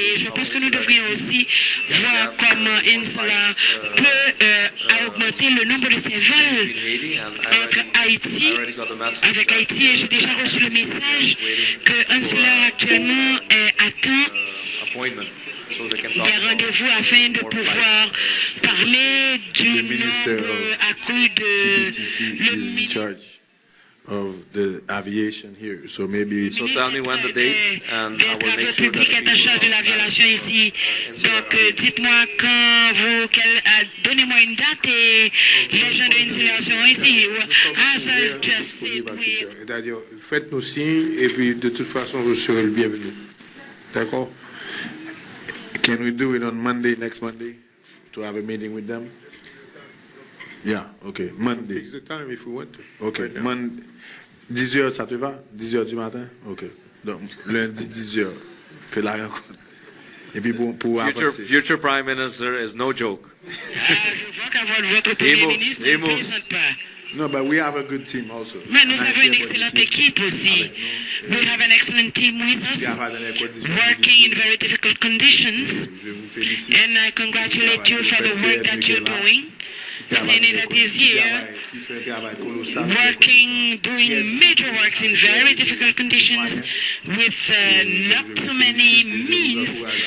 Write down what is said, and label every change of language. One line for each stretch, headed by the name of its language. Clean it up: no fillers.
French: Et je pense que nous devrions aussi voir comment Insula peut augmenter le nombre de ses vols entre Haïti, avec Haïti. Et j'ai déjà reçu le message que Insula actuellement attend des rendez-vous afin de pouvoir parler du nombre accru de
English: TTC is in charge of the aviation here, so maybe. So tell me when the date, and I will make sure
French: public est en charge de l'aviation ici. Donc, dites-moi quand vous, donnez-moi une date et les gens de Insula seront ici. Ah, ça,
English: just say,
French: oui. C'est-à-dire, faites-nous signe et puis de toute façon, vous serez le bienvenu. D'accord?
English: Can we do it on Monday, next Monday, to have a meeting with them? Yeah, okay, Monday. Fix the time if we want to. Okay, Monday.
French: 10h, ça te va? 10h du matin? Ok. Donc, lundi, 10h, fais la rencontre. Et puis pour avancer.
English: Future Prime Minister is no joke.
French: Je vois qu'avoir votre Premier ministre ne plaisante pas.
English: No, but we have a good team also.
French: Mais nous avons une excellente équipe aussi.
English: We have an excellent team with us, working in very difficult conditions. And I congratulate you for the work that you're doing. Saying that is here, working, doing major works in very difficult conditions with not too many means.